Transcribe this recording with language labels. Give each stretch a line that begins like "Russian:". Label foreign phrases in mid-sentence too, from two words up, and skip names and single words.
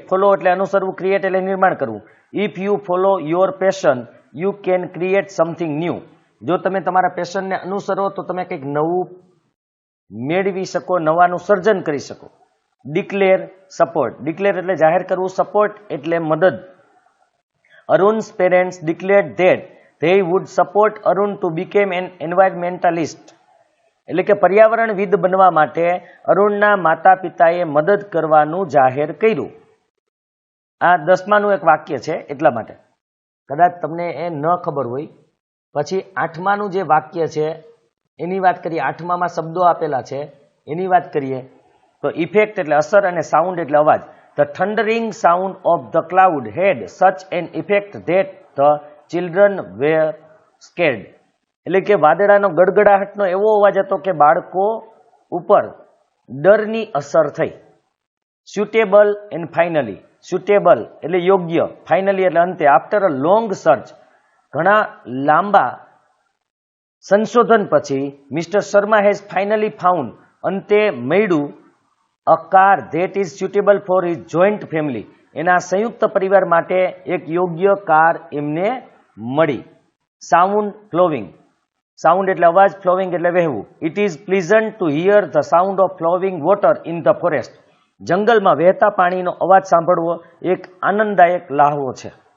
Gujarati: ફોલો એટલે અનુસરવું, ક્રિએટ એટલે નિર્માણ કરવું.
English: if you follow your passion you can create something new.
Gujarati: જો તમે તમારા પેશનને અનુસરો તો તમે કંઈક નવું મેળવી શકો, નવાનું સર્જન કરી શકો.
English: declare, support.
Gujarati: ડિક્લેર એટલે જાહેર કરવું, સપોર્ટ એટલે મદદ.
English: અરુણ's parents declared that they would support Arun to become an environmentalist.
Gujarati: એટલે કે પર્યાવરણવિદ બનવા માટે અરુણના માતા પિતાએ મદદ કરવાનું જાહેર કર્યું. આ 10માનું એક વાક્ય છે એટલા માટે. કદાચ તમને એ ન ખબર હોય. પછી 8માનું જે વાક્ય છે એની વાત કરીએ. 8મામાં શબ્દો આપેલા છે એની વાત કરીએ તો ઇફેક્ટ એટલે અસર અને સાઉન્ડ એટલે અવાજ.
English: The thundering sound of the cloud had such an effect that the children were scared.
Gujarati: એટલે કે વાદળાનો ગડગડાહટનો એવો અવાજ હતો કે બાળકો ઉપર ડરની અસર થઈ.
English: suitable and finally. suitable
Gujarati: એટલે યોગ્ય,
English: finally
Gujarati: એટલે અંતે.
English: after a long search
Gujarati: ઘણા લાંબા સંશોધન પછી
English: Mister Sharma has finally found
Gujarati: અંતે મળ્યું
English: a car that is suitable for his joint family.
Gujarati: એના સંયુક્ત પરિવાર માટે એક યોગ્ય કાર એમને મળી.
English: sound, flowing.
Gujarati: સાઉન્ડ એટલે અવાજ, ફ્લોવિંગ એટલે વહેવું.
English: it is pleasant to hear the sound of flowing water in the forest.
Gujarati: જંગલમાં વહેતા પાણીનો અવાજ સાંભળવો એક આનંદદાયક લહાવો છે.